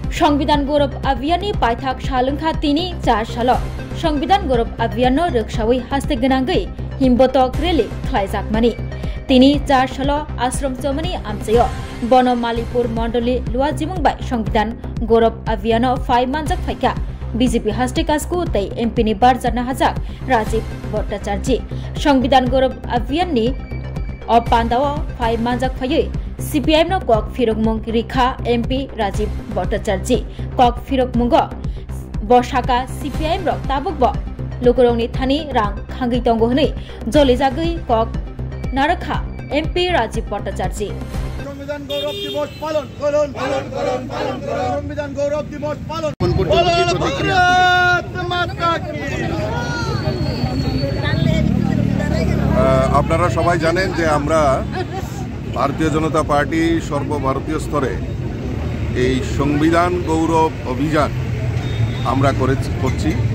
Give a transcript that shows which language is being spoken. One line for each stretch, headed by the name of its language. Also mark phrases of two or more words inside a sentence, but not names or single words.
Kok Borok: সংবিধান গৌরব अभियाननि पाइथाक सालुंखा तिनि 4 साल संविधान गौरव अभियान रोगसावै हास्ते गोनांगै हिमबतक रेली खलायजाकमानि तिनि 4 साल आश्रम चमनि आमचेयो बनमालीपुर मंडली लुवाजिमुंबाय संविधान गौरव अभियान 5 मानजाक फाइका बीजेपी हास्ते कासकु तै एमपीनि बारजाना हाजाक राजीव भट्टाचार्य संविधान गौरव अभियाननि अपान्दाव 5 मानजाक फायै सीपीआईएम नो कक फिरकमुंग रिखा एमपी राजीव भट्टाचार्य कक फिरकमुंग बसाका सीपीआईएम रक ताबुक लोकरंगनि थानि रां खांगै तंगो हनै जलिजागै कक नारखा एमपी राजीव भट्टाचार्य
Bangla: সংবিধান গৌরব দিবস পালন করুন সংবিধান গৌরব দিবস পালন আপনারা সবাই জানেন যে আমরা ভারতীয় জনতা পার্টি সর্বভারতীয় স্তরে এই সংবিধান গৌরব অভিযান আমরা করছি